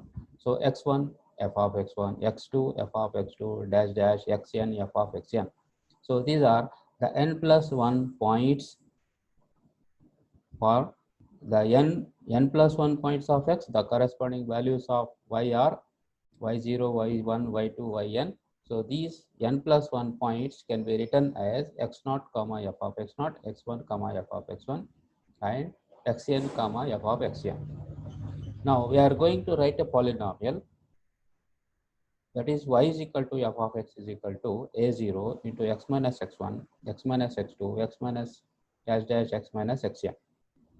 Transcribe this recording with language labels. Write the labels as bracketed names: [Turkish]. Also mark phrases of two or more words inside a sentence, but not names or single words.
[English] So x1, f of x1, x2, f of x2, dash dash, xn, f of xn. So these are the n plus 1 points for the n plus 1 points of x. The corresponding values of y are y0, y1, y2, yn. So these n plus 1 points can be written as x0, comma f of x0, x1, comma f of x1, and xn, comma f of xn. Now we are going to write a polynomial, that is y is equal to f of x is equal to a0 into x minus x1, x minus x2, x minus dash dash, x minus xn.